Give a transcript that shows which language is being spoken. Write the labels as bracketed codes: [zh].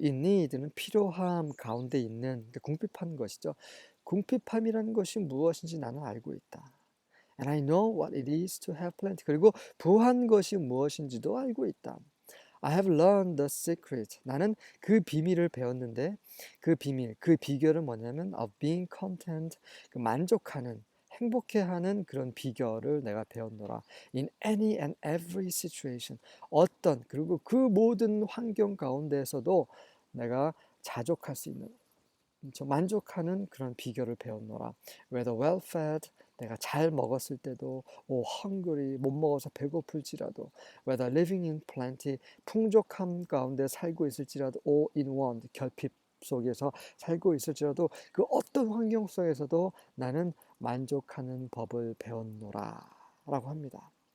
[ko] In need 는 필요함 가운데 있는, 궁핍한 것이죠. 궁핍함이라는 것이 무엇인지 나는 알고 있다. [en] And I know what it is to have plenty. [ko] 그리고 부한 것이 무엇인지도 알고 있다. [en] I have learned the secret. [ko] 나는 그 비밀을 배웠는데 그 비밀, 그 비결은 뭐냐면 of being content, 만족하는, 행복해하는 그런 비결을 내가 배웠노라. [en] In any and every situation. [ko] 그리고 그 모든 환경 가운데에서도 내가 자족할 수 있는, 만족하는 그런 비결을 배웠노라. Whether well fed, 내가 잘 먹었을 때도, hungry, 못 먹어서 배고플지라도, whether living in plenty, 풍족함 가운데 살고 있을지라도, or in want, 결핍 속에서 살고 있을지라도, 그 어떤 환경 속에서도 나는 만족하는 법을 배웠노라 라고 합니다.